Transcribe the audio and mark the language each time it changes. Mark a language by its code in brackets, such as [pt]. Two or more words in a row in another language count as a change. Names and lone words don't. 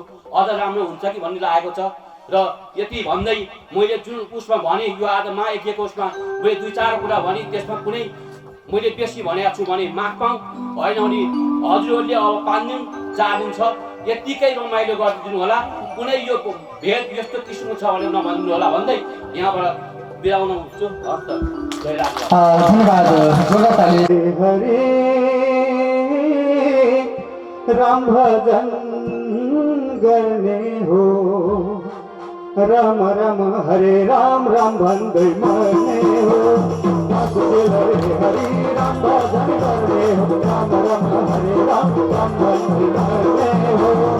[ne] अझ राम्रो हुन्छ कि भन्ने लागेको छ। र यति भन्दै मैले जुन उसमा भने यो आज महायज्ञको उसमा मैले 2-4 कुरा भने त्यसमा कुनै मैले बेसी भनेको छु भने माग पाऊँ होइन भने हजुरहरूले अब 5 दिन 4 दिन छ यतिकै रमाइलो गरिदिनु होला कुनै यो भेद यस्तो किसिमको छ भने नभनिदिनु होला भन्दै यहाँबाट बिराउन हुन्छु हस् त जय राम। धन्यवाद जोरदार ताली। हरे राम भजन गर्ने हो राम राम हरे राम राम भन्दै मर्ने हो हरे राम भजन गर्ने हो राम राम हरे राम राम भन्दै मर्ने हो